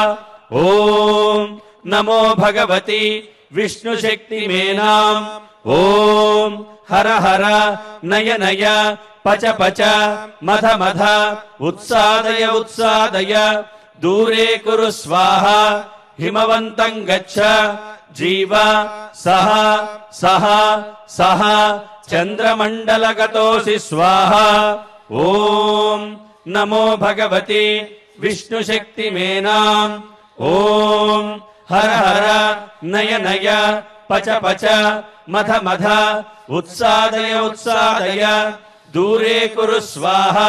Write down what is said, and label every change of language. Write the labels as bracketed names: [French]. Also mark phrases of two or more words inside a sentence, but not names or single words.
[Sanskrit] ఓం నమో భగవతి విష్ణుశక్తిమేనాం. ఓం హర హర నయ నయ పచ పచ మధ మధ ఉత్సాదయ ఉత్సాదయ దూరే కురు స్వాహ. హిమవంతం గచ్చ जीव सह सह सह चंद्रमंडलगतोऽसि स्वाहा। ओम नमो भगवती विष्णुशक्तिमेनाम्। ओम हर हर नय नय पच पच मध मध उत्सादय उत्सादय दूरे कुरु स्वाहा।